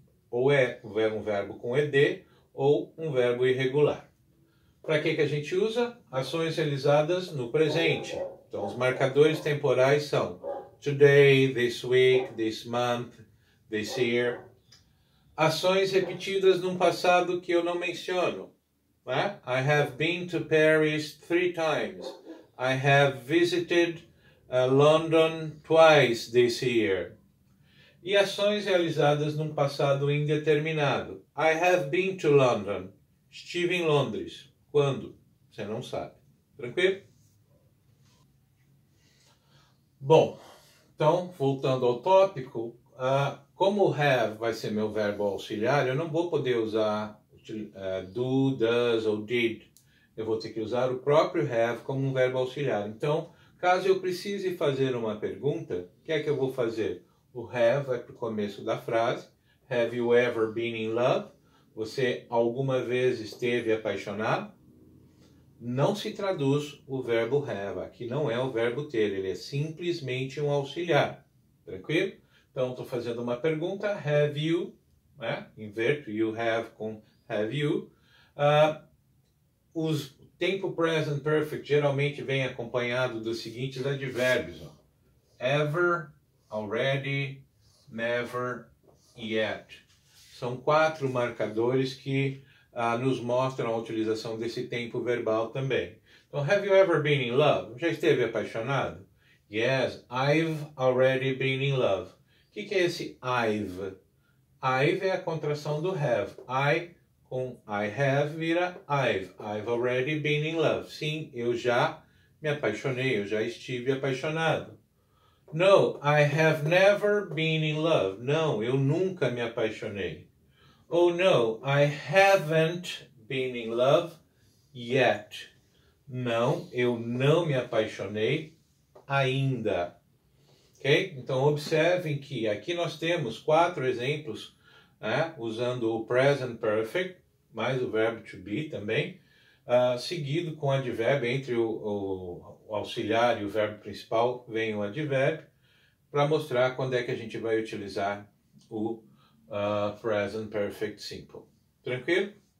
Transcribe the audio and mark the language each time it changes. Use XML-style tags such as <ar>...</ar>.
<pt>Ou é um verbo com ed, ou um verbo irregular. Para que a gente usa? Ações realizadas no presente. Então, os marcadores temporais são today, this week, this month, this year. Ações repetidas num passado que eu não menciono. Né?</pt> <en>I have been to Paris 3 times. I have visited London twice this year.</en> <pt>E ações realizadas num passado indeterminado.</pt> <en>I have been to London.</en> <pt>Estive em Londres. Quando? Você não sabe. Tranquilo? Bom, então, voltando ao tópico, como have vai ser meu verbo auxiliar, eu não vou poder usar do, does ou did. Eu vou ter que usar o próprio have como um verbo auxiliar. Então, caso eu precise fazer uma pergunta, o que é que eu vou fazer? O have vai para o começo da frase.</pt> <en>Have you ever been in love?</en> <pt>Você alguma vez esteve apaixonado? Não se traduz o verbo have. Aqui não é o verbo ter, ele é simplesmente um auxiliar. Tranquilo? Então, estou fazendo uma pergunta.</pt> <en>Have you?</en> <pt>Né? Inverto you have com have you. O tempo present perfect geralmente vem acompanhado dos seguintes advérbios. Ó.</pt> <en>Ever, already, never, yet.</en> <pt>São 4 marcadores que nos mostram a utilização desse tempo verbal também.</pt> <en>Então, have you ever been in love?</en> <pt>Já esteve apaixonado?</pt> <en>Yes, I've already been in love.</en> <pt>O que é esse I've? I've é a contração do have. I com I have vira I've.</pt> <en>I've already been in love.</en> <pt>Sim, eu já me apaixonei, eu já estive apaixonado.</pt> <en>No, I have never been in love.</en> <pt>Não, eu nunca me apaixonei.</pt> <en>Oh no, I haven't been in love yet.</en> <pt>Não, eu não me apaixonei ainda. Ok? Então observem que aqui nós temos 4 exemplos, né, usando o present perfect, mais o verbo to be também, seguido com o advérbio, entre o auxiliar e o verbo principal vem o advérbio, para mostrar quando é que a gente vai utilizar o present perfect simple. Tranquilo?</pt>